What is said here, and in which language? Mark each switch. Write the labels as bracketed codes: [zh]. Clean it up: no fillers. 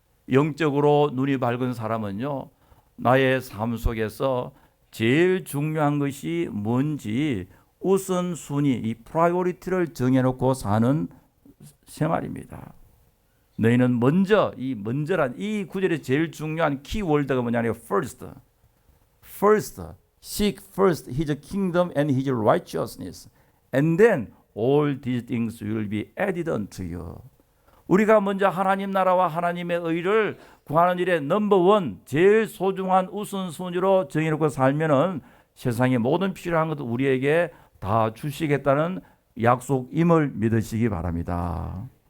[ko] 영적으로 눈이 밝은 사람은요, 나의 삶 속에서 제일 중요한 것이 뭔지 우선순위, 이 프라이오리티를 정해놓고 사는 생활입니다. 너희는 먼저, 이 먼저란 이 구절의 제일 중요한 키워드가 뭐냐면 first. [en] First, seek first his kingdom and his righteousness, and then all these things will be added unto you. [ko] 우리가 먼저 하나님 나라와 하나님의 의를 구하는 일에 넘버원, 제일 소중한 우선순위로 정해놓고 살면은 세상의 모든 필요한 것도 우리에게 다 주시겠다는 약속임을 믿으시기 바랍니다.